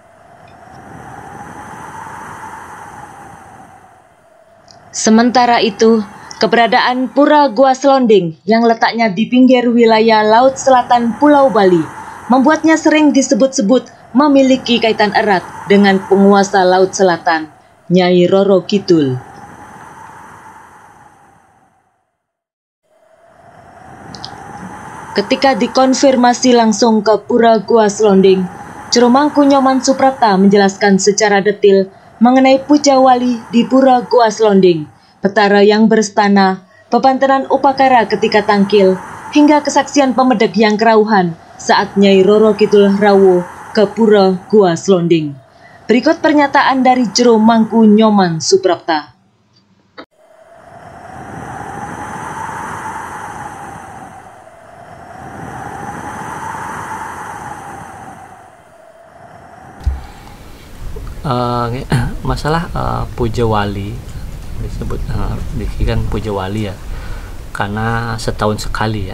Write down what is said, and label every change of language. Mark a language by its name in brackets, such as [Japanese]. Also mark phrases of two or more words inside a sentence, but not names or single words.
[Indonesian] Sementara itu, keberadaan Pura Goa Slonding yang letaknya di pinggir wilayah Laut Selatan Pulau Bali membuatnya sering disebut-sebut memiliki kaitan erat dengan penguasa Laut Selatan, Nyai Roro Kidul. Ketika dikonfirmasi langsung ke Pura Goa Slonding, Jero Mangku Nyoman Suprapta menjelaskan secara detail mengenai puja wali di Pura Goa Slonding, petara yang berstana, pebanteran upakara ketika tangkil, hingga kesaksian pemedek yang kerauhan saat Nyai Roro Kidul rawuh ke Pura Goa Slonding. Berikut pernyataan dari Jero Mangku Nyoman Suprapta. Masalah puja wali disebut kan puja wali ya, karena setahun sekali ya.